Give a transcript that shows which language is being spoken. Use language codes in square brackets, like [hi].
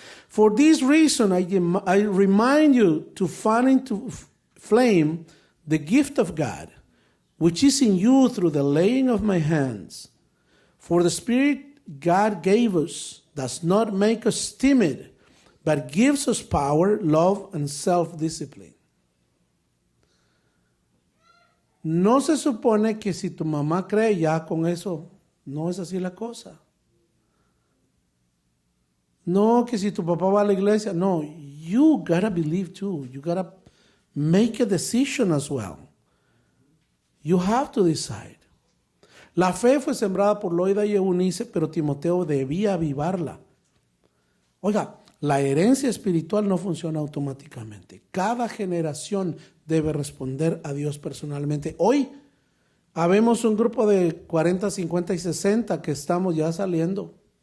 [en] For this reason, I remind you to fan into flame the gift of God, which is in you through the laying of my hands. For the Spirit God gave us does not make us timid, but gives us power, love, and self-discipline. [es] No se supone que si tu mamá cree ya con eso, no es así la cosa. No, que si tu papá va a la iglesia, no, [en] you gotta believe too. You gotta make a decision as well. You have to decide. [es] La fe fue sembrada por Loida y Eunice, pero Timoteo debía avivarla. Oiga, la herencia espiritual no funciona automáticamente. Cada generación debe responder a Dios personalmente. Hoy habemos un grupo de 40, 50 y 60 que estamos ya saliendo.